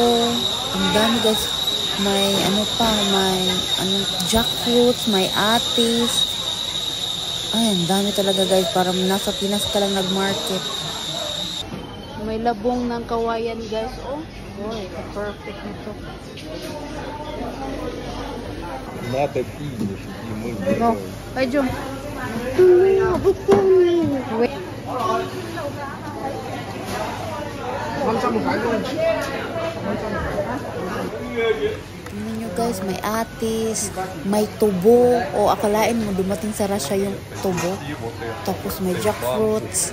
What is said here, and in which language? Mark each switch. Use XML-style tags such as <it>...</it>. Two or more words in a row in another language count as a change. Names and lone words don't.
<tl>Ang dami guys. May may jackfruits, may atis. Ay, ang dami talaga guys. Parang nasa Pinas ka lang nag-market. May labong ng kawayan guys.</tl> <en>Oh, boy, perfect nito.</en> <ru>Надо пить, и мы No, пойдем.</ru> <tl>Wait. Ano nyo guys, may atis, may tubo, o akalain mo dumating sa Russia yung tubo. Tapos may jackfruits.</tl>